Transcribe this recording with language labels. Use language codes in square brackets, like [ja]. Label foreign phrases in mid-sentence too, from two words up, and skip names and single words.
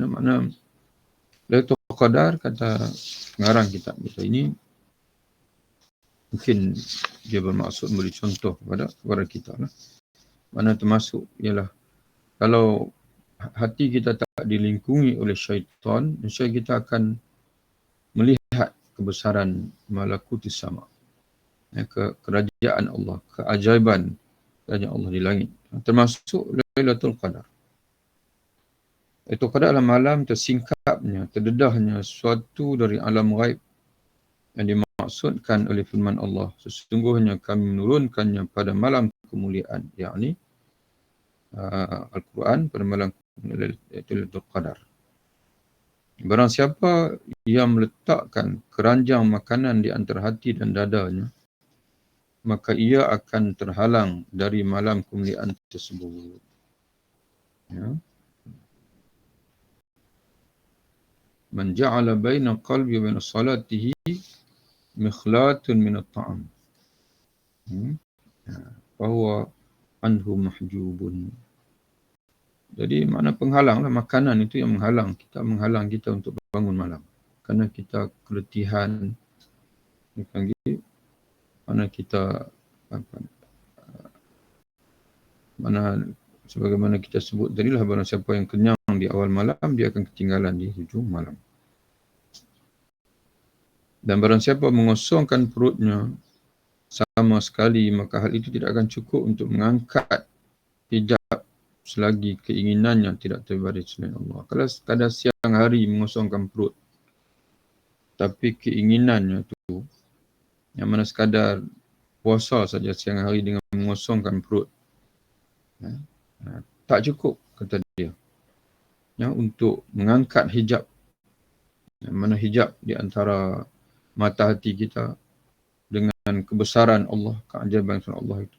[ms] Makna Lailatul Qadar, kata pengarang kitab kita ini, mungkin dia bermaksud memberi contoh kepada kita lah. Mana termasuk ialah kalau hati kita tak dilingkungi oleh syaitan, nescaya kita akan melihat kebesaran [ar] ملكوت السماء, [ms] kerajaan Allah, keajaiban kerajaan Allah di langit, termasuk Lailatul Qadar. Lailatul Qadar adalah malam tersingkapnya, terdedahnya suatu dari alam ghaib yang dimaksudkan oleh firman Allah, sesungguhnya kami menurunkannya pada malam kemuliaan, yakni Al-Quran, pada malam Lailatul Qadar. Barang siapa yang meletakkan keranjang makanan di antara hati dan dadanya, maka ia akan terhalang dari malam kemuliaan tersebut. Ya. [ar] من جعل بين قلبي وبين صلاته مخلاة من الطعام. فهو عنه محجوب. [ms] Jadi makna penghalang lah, makanan itu yang menghalang kita untuk bangun malam. Kerana kita keletihan, mana kita sebagaimana kita sebut tadi lah, barang siapa yang kenyang di awal malam, dia akan ketinggalan di hujung malam. Dan barang siapa mengosongkan perutnya sama sekali, maka hal itu tidak akan cukup untuk mengangkat hijab selagi keinginannya tidak terbaris selain Allah. Kalau sekadar siang hari mengosongkan perut, tapi keinginannya tu yang mana sekadar puasa saja siang hari dengan mengosongkan perut, tak cukup, kata dia, untuk mengangkat hijab, yang mana hijab di antara mata hati kita dengan kebesaran Allah, keajaiban Allah itu.